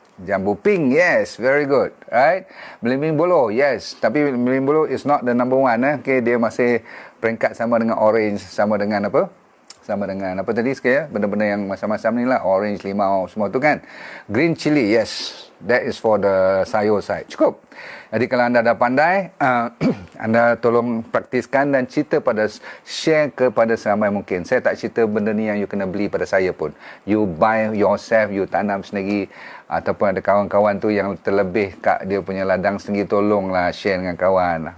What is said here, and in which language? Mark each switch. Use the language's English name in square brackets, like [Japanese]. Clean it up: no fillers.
[English] Jambu pink, yes, very good. Right? Belimbing bolo, yes. Tapi belimbing bolo is not the number 1. [Malay] Okey, dia masih peringkat sama dengan orange, sama dengan apa? Sama dengan apa tadi sekali benda-benda yang macam-macam ni lah, orange, limau, semua tu kan. [English] Green chili, yes, that is for the sayur side. [Malay] Cukup. Jadi kalau anda dah pandai, anda tolong praktiskan dan share kepada seramai mungkin. Saya tak cerita benda ni yang you kena beli pada saya pun. [English] You buy yourself, [Malay] you tanam sendiri, ataupun ada kawan-kawan tu yang terlebih kat dia punya ladang sendiri, tolonglah share dengan kawan.